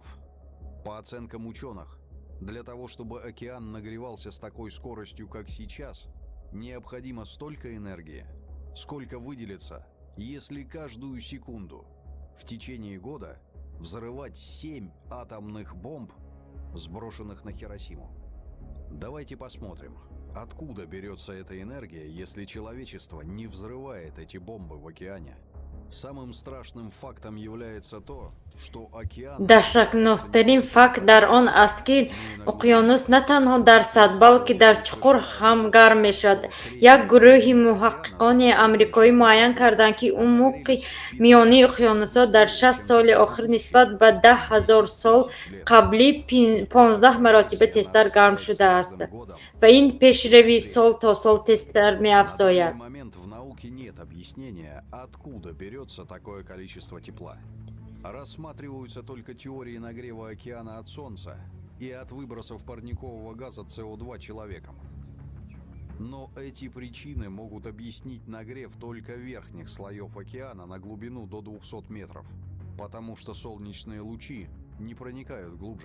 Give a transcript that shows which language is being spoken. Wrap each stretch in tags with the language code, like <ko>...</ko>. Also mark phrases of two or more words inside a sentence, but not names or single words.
<ru>По оценкам ученых, для того, чтобы океан нагревался с такой скоростью, как сейчас, необходимо столько энергии, сколько выделится, если каждую секунду в течение года взрывать 7 атомных бомб, сброшенных на Хиросиму. Давайте посмотрим, откуда берется эта энергия, если человечество не взрывает эти бомбы в океане. Самым страшным фактом является то, что океан...</ru> <tg>даҳшакнохтарин факт дар он аст ки уқёнус на танҳо дар сатҳ балки дар чуқур ҳам гарм мешавад. Як гурӯҳи муҳаққиқони амрикоӣ муайян карданд ки умуқи миёнии уқёнусҳо дар 60 соли охир нисбат ба 10,000 сол қаблӣ 15 маротиба тезтар гарм шудааст ва ин пешрави сол то сол тезтар меафзояд.</tg> <ru>Нет объяснения, откуда берется такое количество тепла. Рассматриваются только теории нагрева океана от Солнца и от выбросов парникового газа СО2 человеком. Но эти причины могут объяснить нагрев только верхних слоев океана на глубину до 200 метров, потому что солнечные лучи не проникают глубже.</ru>